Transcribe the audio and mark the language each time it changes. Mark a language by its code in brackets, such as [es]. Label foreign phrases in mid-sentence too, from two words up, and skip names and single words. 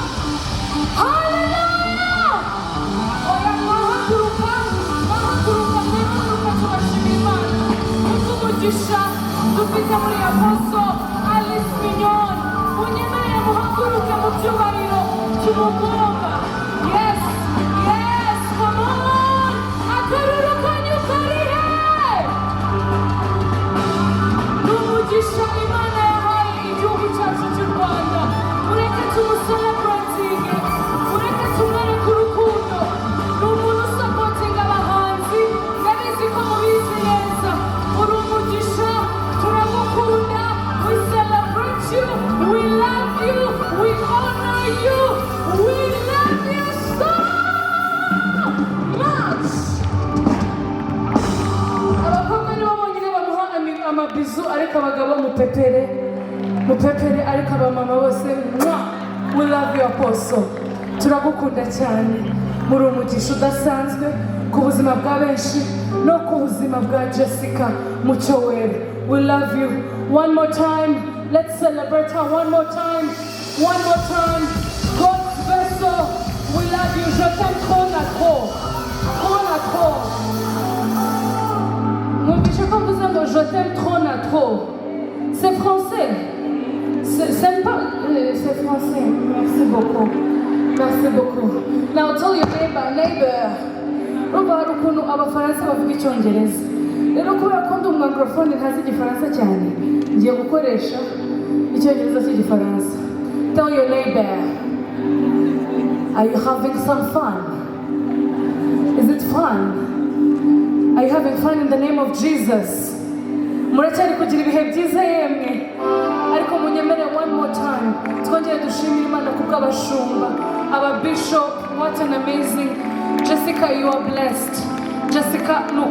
[rw] Hallelujah. Oya mwahaguruka tubashimire Imana. Umugisha dufite muri Apostle Alice Mignon. Munyemerere muhaguruke mu cyubahiro cy'umugomba. [en] Yes, yes, come on. [rw] Akaruru kanyu karihe. N'umugisha Imana yahaye igihugu cyacu cy'u Rwanda. Mureke tumuselebratinge, mureke tumwereke urukundo. Ni umuntu usapotinga abahanzi, ndabizi ko mubizi neza. Uri umugisha, turagukunda. [en] We celebrate you, we love you, we honor you, we love you so much. [rw] Abakobwa nibo bonyine bamuha amabizu, ariko abagabo mupepere ariko abamama bose [en] we love you Apostle. [rw] Turagukunda cyane, muri umugisha udasanzwe ku buzima bwa benshi no ku buzima bwa Jessica Mucyowere. [en] We love you. One more time, let's celebrate her one more time. One more time, God's vessel. We love you. [fr] Je t'aime trop na trop. Trop na trop. Je t'aime trop na trop. C'est français. C'est français. Merci beaucoup. Merci beaucoup. [en] Now tell your neighbor. [rw] Urumva hari ukuntu abafaransa bavuga icyongereza. Rero kubera ko ndi umwanglofone ntazi igifaransa cyane, ngiye gukoresha icyongereza cy'igifaransa. [en] Tell your neighbor, are you having some fun? Is it fun? Are you having fun in the name of Jesus? [rw] Muracyari kugira ibihe byiza yemwe, ariko munyemere [en] one more time [rw] twongere dushimire Imana kubw'abashumba, [en] our bishop, what an amazing. Jessica, you are blessed. Jessica, look.